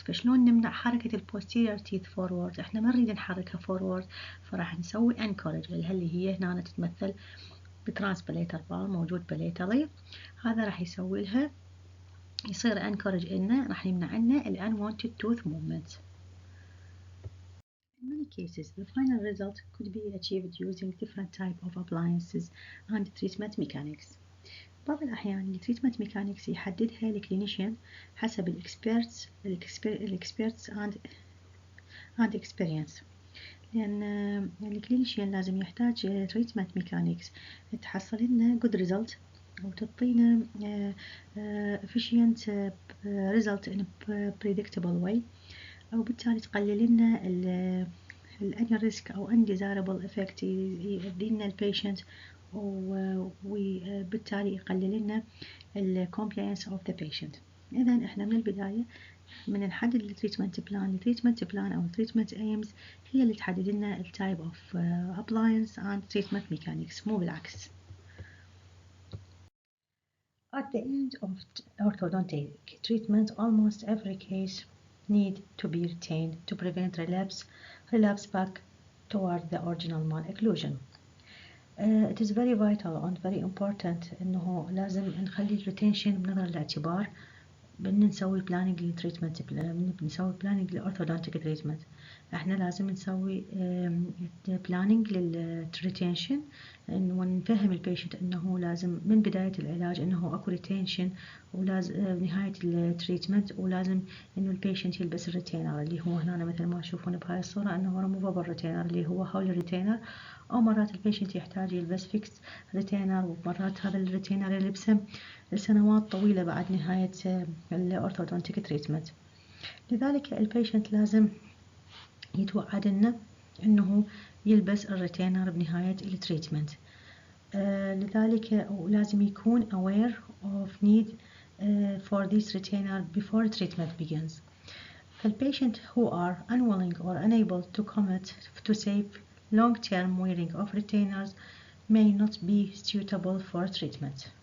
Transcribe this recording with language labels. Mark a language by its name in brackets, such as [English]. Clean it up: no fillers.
[Arabic] فشلون نمنع حركة البوستيريور تيث فورورد؟ احنا ما نريد نحركها فورورد فراح نسوي انكورج اللي هي هنا تتمثل بترانسباليتر بار موجود باليتالي، هذا راح يسوي لها يصير انكورج لنا راح يمنع لنا unwanted tooth movements. [English] In many cases the final result could be achieved using different type of appliances and treatment mechanics. [Arabic] بعض الأحيان التريتمنت ميكانيكس يحددها الكلينيشن حسب الإكسبيرتس [English] and experience، [Arabic] لأن الكلينيشن لازم يحتاج تريتمنت ميكانيكس تحصل لنا [English] good result [Arabic] أو تعطينا [English] efficient result in predictable way، [Arabic] أو بالتالي تقلل لنا [English] any risk أو undesirable effect [Arabic] يدينا البيشنت، وبالتالي يقلل لنا ال [English] compliance of the patient. [Arabic] إذا إحنا من البداية من نحدد التريتمنت بلان أو التريتمنت ايمز هي اللي تحدد لنا التايب اوف appliance and treatment mechanics، مو بالعكس. [English] At the end of orthodontic treatment, almost every case need to be retained to prevent relapse back toward the original malocclusion. It is very vital and very important [Arabic] إنه لازم نخلي الريتنشن بنظر الاعتبار نسوي بلاننج للتريتمنت، بنسوي بلاننج للأورثودونتيك تريتمنت. احنا لازم نسوي بلاننج للريتنشن ونفهم البيشنت انه لازم من بداية العلاج انه اكو ريتنشن، ولازم بنهاية التريتمنت ولازم انه البيشنت يلبس الريتينر اللي هو هنا مثل ما تشوفون بهاي الصورة انه ريموفابل ريتينر اللي هو حول الريتينر، او مرات البيشنت يحتاج يلبس فيكس ريتينر، ومرات هذا الريتينر يلبسه لسنوات طويلة بعد نهاية الأورثودونتيك تريتمنت. لذلك البيشنت لازم يتوعد انه يلبس الريتينر بنهاية التريتمنت. لذلك لازم يكون [English] aware of need for this retainer before treatment begins. The patient who are unwilling or unable to commit to safe long-term wearing of retainers may not be suitable for treatment.